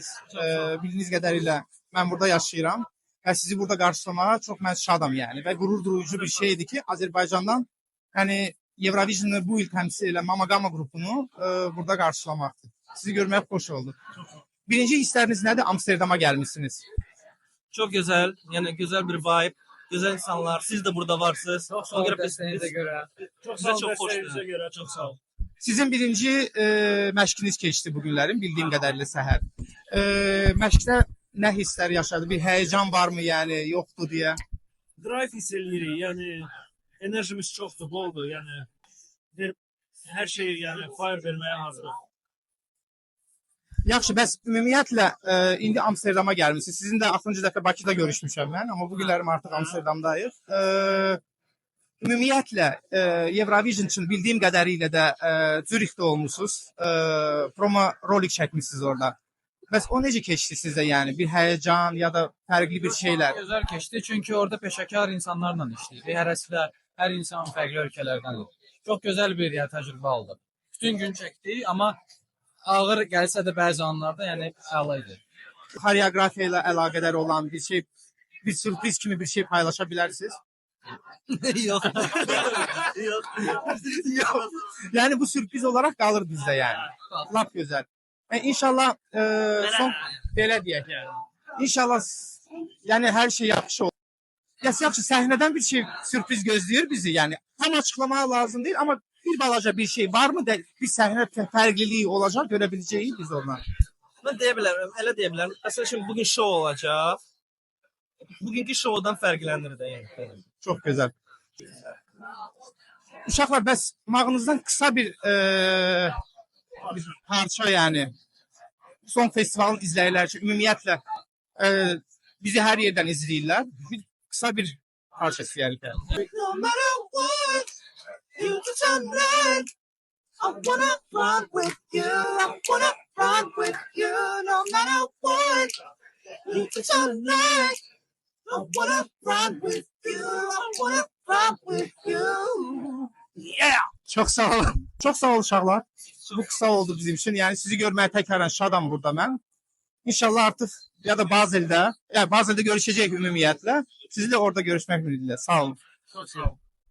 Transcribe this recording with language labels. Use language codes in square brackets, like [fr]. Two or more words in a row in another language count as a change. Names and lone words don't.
[az] Bildiyiniz qədərilə mən burada yaşayıram və sizi burada qarşılamağa çox mən şadam yəni və qürur duyucu bir şeydir ki, Azərbaycandan yəni Eurovision'ı bu il təmsil edən Mamagama qrupunu burada qarşılamaqdır. Sizi görmək xoş oldu. Birinci hissləriniz nədir? Amsterdama gəlmisiniz. [tr] Çok güzel. Yani güzel bir vibe. Güzel insanlar. Siz de burada varsınız. Çok sağ olun desteğinize göre. Çok sağ olun. Çok hoştu. Göre çok sağ olun. [az] Sizin birinci məşqiniz keçdi bu günlərin bildiyim qədərilə səhər. Məşqdə nə hisslər yaşadı? Bir həyəcan varmı yəni, yoxdur deyə? [tr] Drive hissedirik. Yani enerjimiz çoktu, boldu. Yani her şey yani fire vermeye hazır. [az] Yaxşı, bəs ümumiyyətlə indi Amsterdama gəlmisiniz. Sizin də axırıncı dəfə Bakıda görüşmüşəm mən, amma bu günlərim artıq Amsterdamdayıq. Ümumiyyətlə Eurovision üçün bildiyim qədərilə də Zürixdə olmusunuz. Promo rolik çəkmisiniz orada. Bəs o necə keçdi sizdə yəni? Bir həyəcan ya da fərqli bir şeylər? [tr] Çok güzel geçti çünkü orada peşakar insanlarla işleydik. Həvəslər, her insan farklı ülkelerden. Çok güzel bir tecrübe oldu. Bütün gün çekti ama ağır gelse de bazı anlarda yani ağlaydı. [az] Koreografiya ilə əlaqədar olan bir şey, bir sürpriz kimi bir şey paylaşa bilərsiniz? [tr] Yok. Yok. Yani bu sürpriz olarak [az] qalır bizdə yəni. Lap gözəl. İnşallah son belə deyək. [tr] İnşallah yani her şey yaxşı olur. [az] Yaxşı səhnədən bir şey sürpriz gözləyir bizi yəni. Tam açıqlamağa lazım değil ama bir balaca bir şey var mı? [tr] Bir sahne fərqliliyi olacak görebileceğiz biz ondan. Ben diyebilirim. Öyle diyebilirim. Aslında şimdi bugün show olacak. Bugünkü show'dan [az] fərqlənir də yəni. [tr] Çok güzel. [az] Uşaqlar, bəs mağınızdan kısa bir parça yani. Son festivalın izləyirlər üçün ümumiyyətlə bizi her yerden izləyirlər. [tr] Kısa bir parça istəyərik. [en] No matter what, you can turn red. I wanna run with you. I wanna run with you. No matter what, you can turn red. I wanna run with you. I wanna run with you. Yeah! [tr] Çok sağ olun. Çok sağ olun uşaqlar. Bu kısa oldu bizim için. Yani sizi görmeye tekrardan şadam burada ben. İnşallah artık ya da Bazel'de, yani Bazel'de görüşecek ümumiyyətlə. Sizinle orada görüşmek ümidiyle. [az] Sağ olun. [tr] Çok sağ olun.